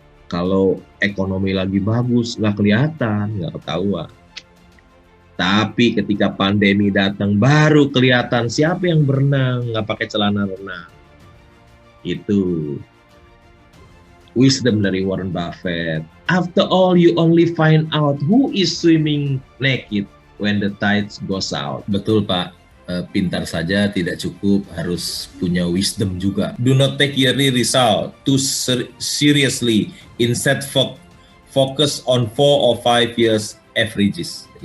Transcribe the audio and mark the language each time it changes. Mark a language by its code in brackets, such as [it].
[id] Kalau ekonomi lagi bagus, nggak kelihatan, nggak ketahuan. Tapi ketika pandemi datang, baru kelihatan siapa yang berenang, nggak pakai celana renang. Itu wisdom dari Warren Buffett. [en] After all, you only find out who is swimming naked when the tide goes out. [id] Betul, Pak. pintar saja tidak cukup, harus punya wisdom juga. [en] Do not take yearly result too seriously. Instead focus on 4 or 5 years averages.